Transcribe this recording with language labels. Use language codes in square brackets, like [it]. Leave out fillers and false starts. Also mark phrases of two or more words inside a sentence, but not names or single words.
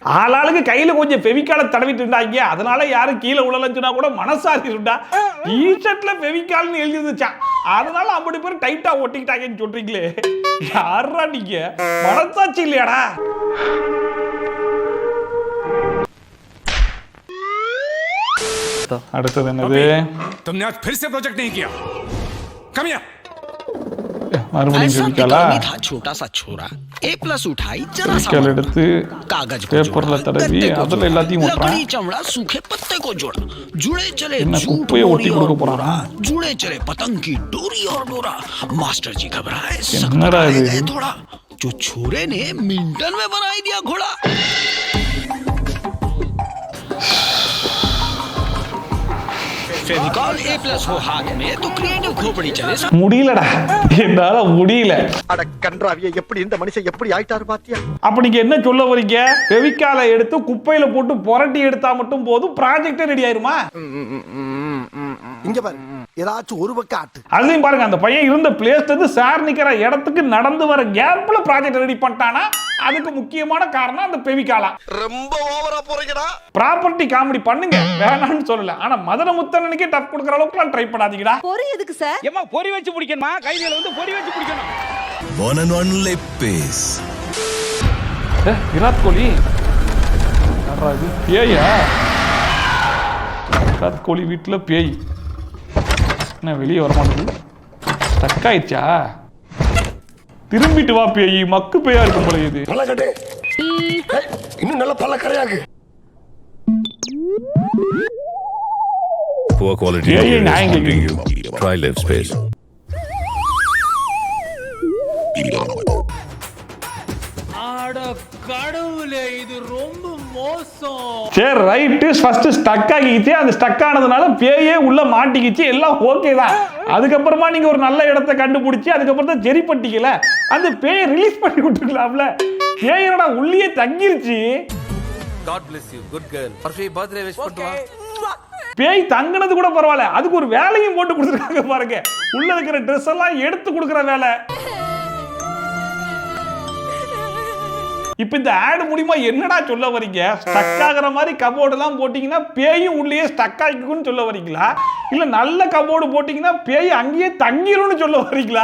[ta] ஆளாளுக்கு கையில கொஞ்சம் ஃபெவிகாலை தடவிட்டு இருந்தாங்க, அதனால யாரும் கீழே உழலன்னு சொன்னா கூட மனசாரி இருந்தா. டிஷர்ட்ல ஃபெவிகால்னு எழுதி இருந்துச்சான், அதனால அப்படி பேர் டைட்டா ஒட்டிக்கிட்டாங்கன்னு சொல்றீங்களே. யாரா நீங்க? மனசாட்சி இல்லையாடா? அடுத்தது என்னது? [hi] तुमने आज फिर से प्रोजेक्ट नहीं किया. [en] come here. [ta] மறுபடியும் ஃபெவிகாலா? [hi] छोटा सा छोरा A+ उठाई जरा सा [ta] ஃபெவிகால் எடுத்து [hi] कागज [ta] பேப்பர்ல தடவி அதுல எல்லாத்தையும் ஒட்டுறான். [hi] लकड़ी चमड़ा सूखे पत्ते को जोड़ा, जुड़े चले [ta] என்ன [hi] झूठ [ta] குப்பையை ஒட்டி கொடுக்க போறானா? [hi] जुड़े चले पतंग की डोरी और डोरा. मास्टर जी घबराए, [ta] என்னடா இது? [hi] थोड़ा जो छोरे ने मिंटन में बनाई दिया घोड़ा. फेविकॉल A+ हो हाथ में तो क्रिएटिव खोपड़ी चले. [ta] முடியலடா, என்னால முடியல. அட கன்றாவியே, எப்படி இந்த மனுஷன் எப்படி ஆயிட்டாரு பாத்தியா? அப்ப நீங்க என்ன சொல்ல வரீங்க? ஃபெவிகாலை எடுத்து குப்பையில போட்டு புரட்டி எடுத்தா மட்டும் போதும், [en] project ready [ta] ஆயிருமா? இங்க பாரு, ஏதாச்சும் ஒரு பக்கம் ஆட்டு. அதையும் பாருங்க, அந்த பையன் இருந்த பிளேஸ்ல இருந்து சார் நிக்கிற இடத்துக்கு நடந்து வர கேப்ல [en] project ready [ta] பண்ணிட்டானா. அதுக்கு முக்கியமான காரணம் அந்த ஃபெவிகாலா. ரொம்ப ஓவரா போறீங்கடா. [en] property comedy [ta] பண்ணுங்க, வேணாம்னு சொல்லல. ஆனா மதனமுத்தனுக்கே டஃப் கொடுக்குற அளவுக்குலாம் ட்ரை பண்ணாதீங்கடா. பொரி எதுக்கு சார்? ஏமா பொரி வச்சு பிடிக்கணுமா? கையில வந்து பொரி வச்சு பிடிக்கணும். [en] One and only piece. [ta] விராட் கோலி யாரா இது? பேயா? விராட் கோலி வீட்டுல பேய் என்ன வெளியே வர மாட்டேங்குது? ஸ்டக் ஆயிடுச்சா? திரும்பிட்டு வா பேய், மக்கு பேயா இருக்கும் போல இது. இன்னும் நல்ல பல கரையாகு. [en] Poor quality. [ta] பேயை நியாயம் கேட்குறீங்க. [en] Try live space. [ta] ஆட கடவுளே, இது ரொம்ப சரி ரைட்டு, [en] first stuck [ta] ஆகிக்கிச்சு. அந்த ஸ்டக் ஆனதுனால பேயே உள்ள மாட்டிக்கிச்சு, எல்லாம் ஓகே தான். அதுக்கப்புறமா நீங்க ஒரு நல்ல இடத்தை கண்டுபிடிச்சி அதுக்கப்புறம் தான் சரி பண்ணிக்கல, அந்த பேயை ரிலீஸ் பண்ணி விட்டுருக்கலாம்ல. பேய் என்னடா உள்ளே தங்கிருச்சு. [en] God bless you, good girl. Happy birthday wish பண்ணுவா. [ta] பேய் தங்கினது கூட பரவாயில்ல, அதுக்கு ஒரு வேலையும் போட்டு கொடுத்துருக்காங்க பாருங்க. உள்ள இருக்கிற ட்ரெஸ் எல்லாம் எடுத்து கொடுக்குற வேலை. இப்ப இந்த ஆட் மூலமா என்னடா சொல்ல வரீங்க? ஸ்டக் ஆகுற மாதிரி கபோர்டு எல்லாம் போட்டீங்கன்னா பேயும் உள்ளே ஸ்டக் ஆகிக்கும்னு சொல்ல வரீங்களா, இல்ல நல்ல கபோர்டு போட்டீங்கன்னா பேய் அங்கேயே தங்கிரும்னு சொல்ல வரீங்களா?